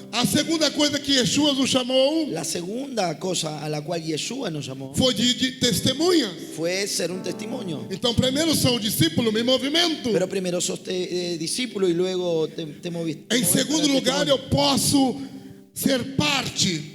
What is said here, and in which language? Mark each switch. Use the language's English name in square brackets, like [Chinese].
[Portuguese] A segunda coisa que Yeshua nos chamou [Spanish] La segunda cosa a la cual Yeshua nos llamó [Portuguese] foi de testemunha. [Spanish] fue ser un testimonio. [Portuguese] Então, primeiro sou discípulo, me movimento. [Spanish] Pero primero sos discípulo y luego te moviste. [Portuguese] Em segundo lugar, eu posso ser parte,